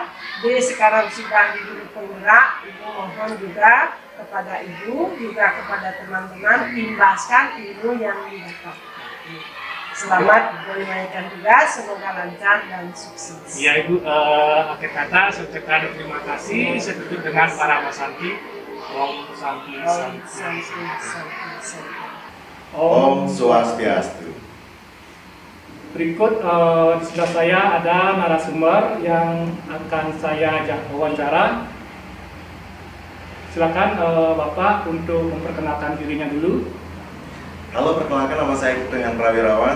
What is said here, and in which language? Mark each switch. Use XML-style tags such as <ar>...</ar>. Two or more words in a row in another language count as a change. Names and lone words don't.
<id>Sekarang sudah di guru penggerak, Ibu mohon juga kepada Ibu, juga kepada teman-teman, imbaskan ilmu yang didapat. Selamat menunaikan tugas, semoga lancar dan sukses. Ya Ibu, akhir kata saya ucapkan terima kasih. Saya tutup dengan para wasanti.</id> <sa>Om Santi Santi. Om Swastiastu.</sa> <id>Berikut di sebelah saya ada narasumber yang akan saya ajak wawancara. Silakan Bapak untuk memperkenalkan dirinya dulu. Halo, perkenalkan nama saya Dengan Prawirawan.</id>